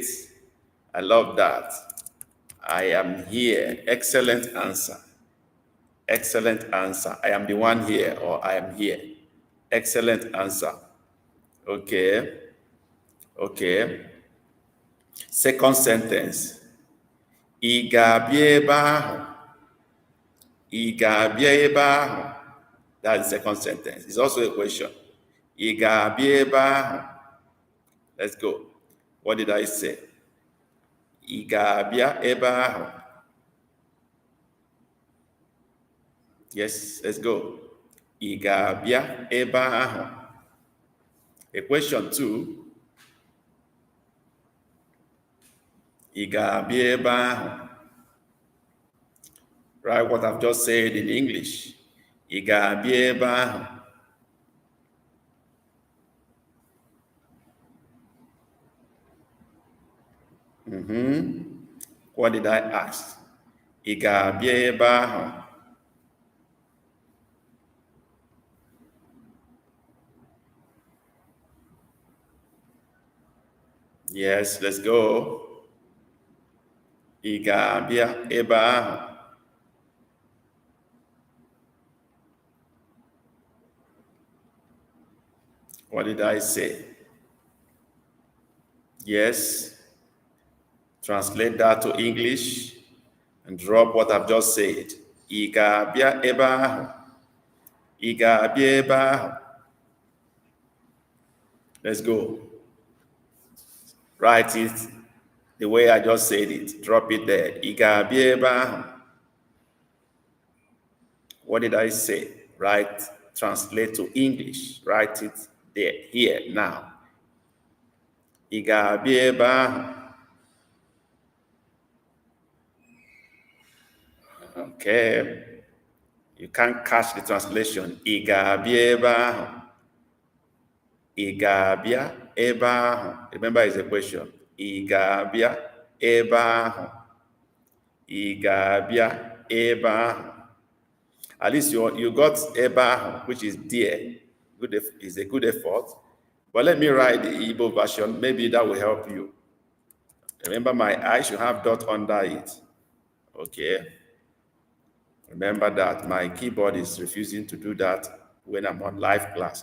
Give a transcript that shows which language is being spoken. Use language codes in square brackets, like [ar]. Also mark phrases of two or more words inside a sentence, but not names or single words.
[en] I love that. I am here. Excellent answer. Excellent answer. I am the one here, or I am here. Excellent answer. Okay. Okay. Second sentence. [ig] Ị ga-abịa ebe ahụ? Ị ga-abịa ebe ahụ? [en] That's the second sentence. It's also a question. [ig] Ị ga-abịa ebe ahụ? [en] Let's go. What did I say? [ig] Ị ga-abịa ebe ahụ? [en] Yes, let's go. [ig] Ị ga-abịa ebe ahụ? [en] A question two. [ig] Ị ga-abịa ebe ahụ? [en] Right, what I've just said in English. [ig] Ị ga-abịa ebe ahụ? [en] What did I ask? [ig] Ị ga-abịa ebe ahụ? [en] Yes, let's go. [ig] Ị ga-abịa ebe ahụ? [en] What did I say? Yes. Translate that to English and drop what I've just said. [ig] Ị ga-abịa ebe ahụ? Ị ga-abịa ebe ahụ? [en] Let's go. Write it the way I just said it. Drop it there. [ig] Ị ga-abịa ebe ahụ? [en] What did I say? Translate to English. Write it there, here, now. [ig] Ị ga-abịa ebe ahụ? [en] Okay. You can't catch the translation. [ig] Ị ga-abịa ebe ahụ? Ị ga-abịa ebe ahụ? [en] Remember, it's a question. [ig] Ị ga-abịa ebe ahụ? Ị ga-abịa ebe ahụ? [en] At least you got [ig] ebe ahụ, [en] which is there. Is a good effort. But let me write the Igbo version. Maybe that will help you. Remember, my I should have dot under it. Okay. Remember that my keyboard is refusing to do that when I'm on live class.